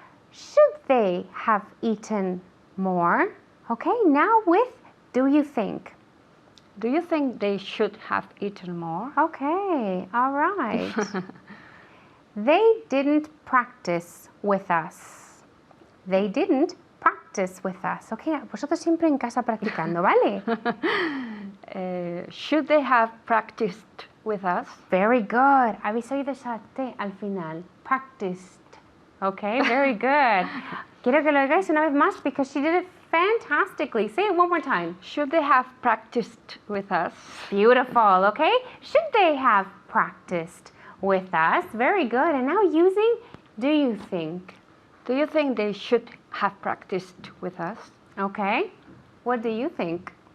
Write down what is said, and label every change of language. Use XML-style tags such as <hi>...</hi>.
<en>Should they have eaten more? Okay, now with do you think? Do you think they should have eaten more? Okay, all right. They didn't practice with us. They didn't practice with us.</en> <es>Okay, vosotros siempre en casa practicando, ¿vale?</es> <en>Should they have practiced with us? Very good.</en> <es>Habéis oído esa T al final. Practiced.</es> <en>Okay, very good.</en> <es>Quiero que lo oigáis una vez más</es> <en>because she did it fantastically. Say it one more time. Should they have practiced with us? Beautiful, okay? Should they have practiced with us? Very good. And now using do you think? Do you think they should have practiced with us? Okay. What do you think?</en>